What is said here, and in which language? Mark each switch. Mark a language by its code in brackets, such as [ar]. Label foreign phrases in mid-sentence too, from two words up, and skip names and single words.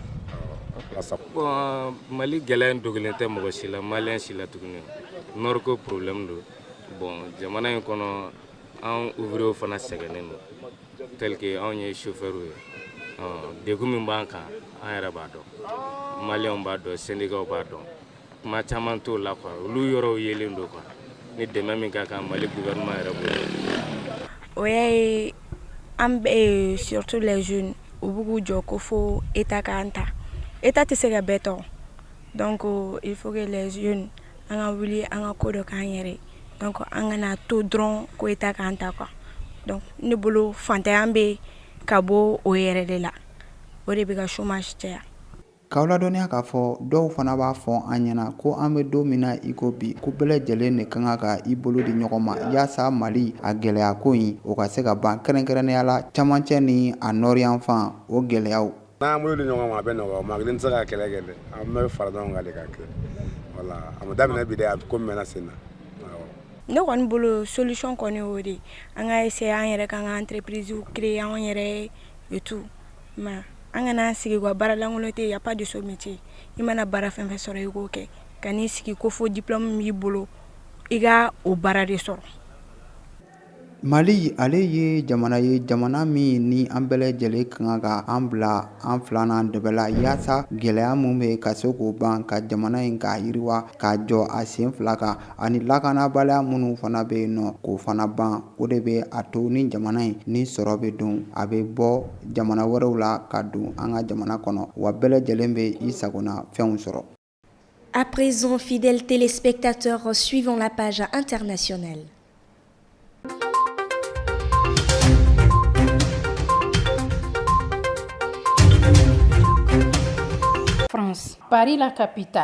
[bm] Bon, Mali gɛlɛya dogolen tɛ mɔgɔ si la maliyɛn si la tuguni nord ko problème do bon jamana in kɔnɔ an ouvrier fana sɛgɛnnen do [fr] tel que [bm] anw ye chauffeur ye degun min b'an kan an yɛrɛ b'a dɔn maliyɛnw b'a dɔn syndicat b'a dɔn kuma caman t'o la quoi olu yɔrɔw yelen do quoi ni dɛmɛ min ka kan Mali gouvernement yɛrɛ bolo. O ye an bɛ [fr] surtout les jeunes [bm] u b'u k'u jɔ ko fo état k'an ta état tɛ se ka bɛɛ tɔgɔ [fr] donc il faut que les jeunes [bm] an ka wuli an ka ko dɔ k'an yɛrɛ donc an kana to dɔrɔn ko état k'an ta [fr] quoi donc [bm] ne bolo fantanya bɛ ka bɔ o yɛrɛ de la o de bɛ ka chômage caya. K'aw ladɔnniya k'a fɔ dɔw fana b'a fɔ an ɲɛna ko an bɛ don min na i ko bi ko bɛɛ lajɛlen de kan ka i bolo di ɲɔgɔn ma yaasa Mali a gɛlɛya ko in o ka se ka ban kɛrɛnkɛrɛnnenya la camancɛ ni a nɔrɔyanfan o gɛlɛyaw. N'an bolo di ɲɔgɔn ma a bɛ nɔgɔya maa kelen tɛ se ka kɛlɛ kɛ dɛ an bɛ fara ɲɔgɔn kan de ka kɛ voilà a ma daminɛ bi dɛ a ko mɛnna sen na. Ne kɔni bolo solution kɔni o de an ka essayer an yɛrɛ kan ka [fr] entreprise créer [bm] an yɛrɛ [fr] et tout [bm] mais an kana sigi ka baara lankolon tɛ [fr] y a pas de ce métier [bm] i mana baara fɛn fɛn sɔrɔ i k'o kɛ ka n'i sigi ko fo diplôme b'i bolo i ka o baara de sɔrɔ. Mali ale ye jamana min ni an bɛɛ lajɛlen kan ka an bila an filanan dɛbɛ la yaasa gɛlɛya mun bɛ ka se k'o ban ka jamana in ka yiriwa ka jɔ a sen fila kan ani lakanabaliya minnu fana bɛ yen nɔ k'o fana ban o de bɛ a to ni jamana in ni sɔrɔ bɛ don a bɛ bɔ jamana wɛrɛw la ka don an ka jamana kɔnɔ wa bɛɛ lajɛlen bɛ i sagona fɛnw sɔrɔ. [fr] À présent, fidèles téléspectateurs, suivons la page internationale. France. Paris, la capitale.